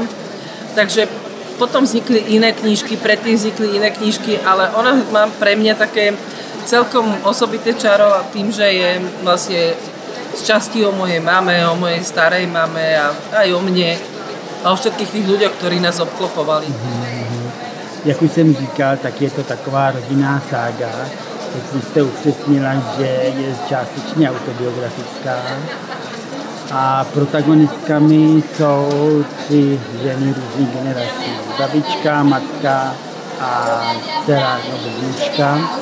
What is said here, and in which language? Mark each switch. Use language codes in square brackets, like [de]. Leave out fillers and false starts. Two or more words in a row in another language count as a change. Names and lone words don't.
[sk] Takže potom vznikli iné knižky, predtým vznikli iné knižky, ale ona má pre mňa také celkom osobité čaro tým, že je vlastne z časti o mojej mame, o mojej starej mame a aj o mne a o všetkých tých ľuďoch, ktorí nás obklopovali. [cs] Jak už jsem říkal, tak je to taková rodinná sága. Teď jste upřesnila, že je částečně autobiografická. A protagonistkami jsou 3 ženy různých generací. Babička, matka a dcera nebo vnučka.